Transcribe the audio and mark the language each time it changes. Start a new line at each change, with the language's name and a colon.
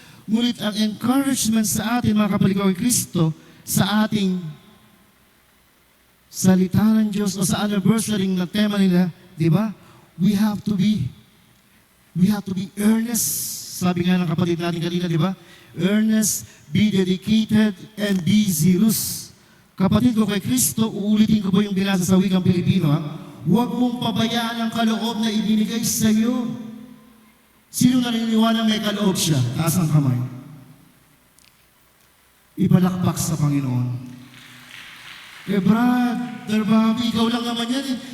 Filipino: Ngunit ang encouragement sa atin, mga kapatid ko kay Kristo, sa ating salita ng Diyos o sa anniversary na tema nila, di ba?
English: We have to be earnest.
Filipino: Sabi nga ng kapatid natin kanina, di ba?
English: Earnest, be dedicated, and be zealous.
Filipino: Kapatid ko kay Kristo, uulitin ko po yung binasa sa wikang Pilipino, ha? Huwag mong pabayaan ang kaloob na ibinigay sa iyo. Sino naniniwala may kaloob siya? Taas ang kamay. Ipalakpak sa Panginoon. Brother Bobby, ikaw lang naman yan eh.